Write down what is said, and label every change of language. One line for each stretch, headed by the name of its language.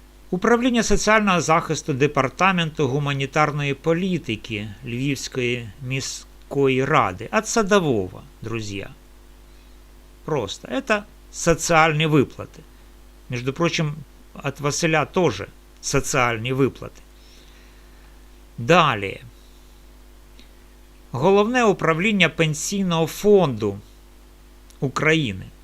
Ukrainian: Управління соціального захисту Департаменту гуманітарної політики Львівської міської ради.
Russian: От садового, друзья. Просто. Это социальные выплаты. Между прочим, от Василя тоже социальные выплаты. Далее.
Ukrainian: Головне управління Пенсійного фонду України.